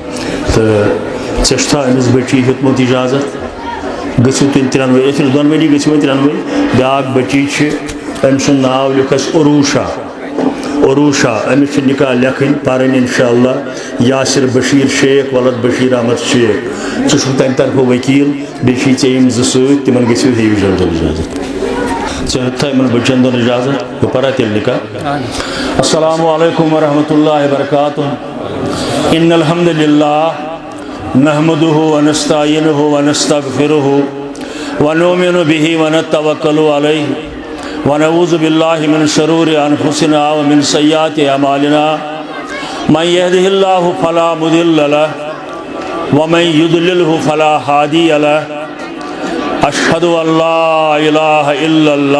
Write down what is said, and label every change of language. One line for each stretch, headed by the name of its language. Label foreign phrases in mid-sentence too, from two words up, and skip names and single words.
Kashmiri: تہٕ ژےٚ چھُتھا أمِس بچی ہیوٚتمُت اجازت گژھِو تُہۍ ترٛٮ۪نوَے أسۍ دۄنوٕنی گژھِو وۄنۍ ترٛٮ۪نوَے بیٛاکھ بچی چھِ أمۍ سُنٛد ناو لیوٚکھ اَسہِ عروٗشا أمِس چھِ نکاح لیکھٕنۍ پرٕنۍ اِنشاءاللہ یاسر بشیٖر شیخ ولد بشیٖر احمد شیخ ژٕ چھُکھ تَمہِ طرفہٕ وکیٖل بیٚیہِ چھی ژےٚ یِم زٕ سۭتۍ تِمن گژھِو ہیٚیِو جلد اجازت ژےٚ ہیوٚتھا یِمن بچن دۄن اجازت بہٕ پرا تیٚلہِ نکاح
Arabic: السلام علیکم ورحمۃ اللہ وبرکاتہ ان الحمد للہ نحمده ونستعينه ونستغفره ونؤمن به ونتوكل عليه ونعوذ بالله من شرور انفسنا ومن سيئات اعمالنا من يهده الله فلا مضل له ومن يضلله فلا هادي له اشهد ان لا اله الا